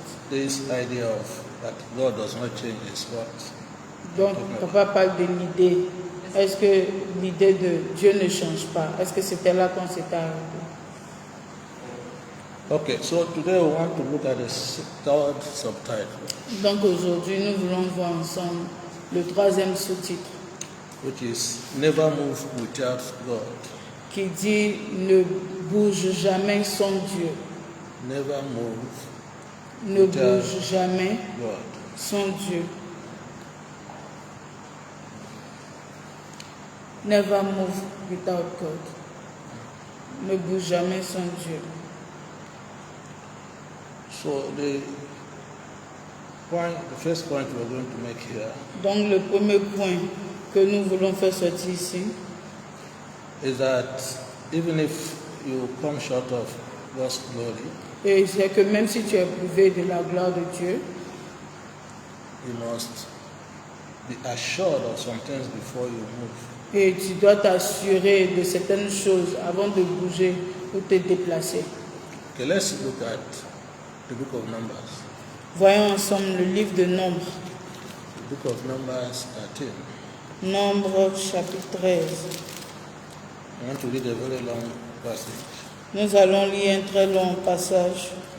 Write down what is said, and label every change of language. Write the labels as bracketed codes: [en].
[en] This idea of that God does not change his words. [fr] Donc, papa parle de l'idée. Est-ce que l'idée de Dieu ne change pas? Est-ce que c'était là qu'on s'était arrêté? [en] Okay, so today we want to look at the third subtitle, [fr] Donc aujourd'hui, nous voulons voir ensemble le troisième sous-titre [en] which is Never Move Without God. [fr] qui dit ne bouge jamais sans Dieu. [en] Never move [fr] Ne bouge jamais [en] God. [fr] sans Dieu. [en] Never move without God. [fr] Ne bouge jamais sans Dieu. [en] So the first point we're going to make here [fr] Donc le premier point que nous voulons faire sortir ici, [en] is that even if you come short of God's glory, [fr] Et c'est que même si tu es privé de la gloire de Dieu, [en] you must be assured of some things before you move. [fr] et tu dois t'assurer de certaines choses avant de bouger ou te déplacer. [en] Okay, let's look at the book of Numbers. [fr] Voyons ensemble le livre de Nombre. [en] The book of Numbers 13. [fr] Nombre chapitre 13. [en] I want to read a very long passage, [fr] Nous allons lire un très long passage,